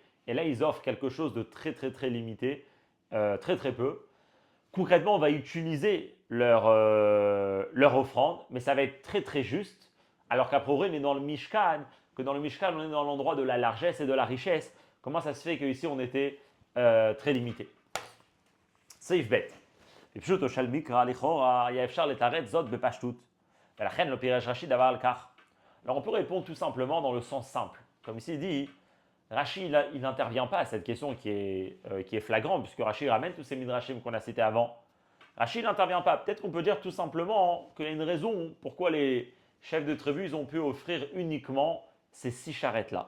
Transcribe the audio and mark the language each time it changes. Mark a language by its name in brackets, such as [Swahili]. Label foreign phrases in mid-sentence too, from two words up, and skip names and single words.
[French] Et là, ils offrent quelque chose de très très très limité, très très peu. Concrètement, on va utiliser leur offrande, mais ça va être très très juste. Alors qu'après, on est dans le Mishkan, que dans le Mishkan, on est dans l'endroit de la largesse et de la richesse. Comment ça se fait qu'ici, on était très limité? [Hebrew] סעיף ב' בפשוטו של מקרא לכאורה היה אפשר לתרץ זאת בפשטות ולכן לא פירש רש"י דבר על כך. [French] Alors on peut répondre tout simplement dans le sens simple. Comme ici il dit, Rashi il n'intervient pas à cette question qui est flagrante puisque Rashi ramène tous ces midrashim qu'on a cités avant. Rashi n'intervient pas. Peut-être qu'on peut dire tout simplement qu'il y a une raison pourquoi les chefs de tribu ils ont pu offrir uniquement ces 6 charrettes-là.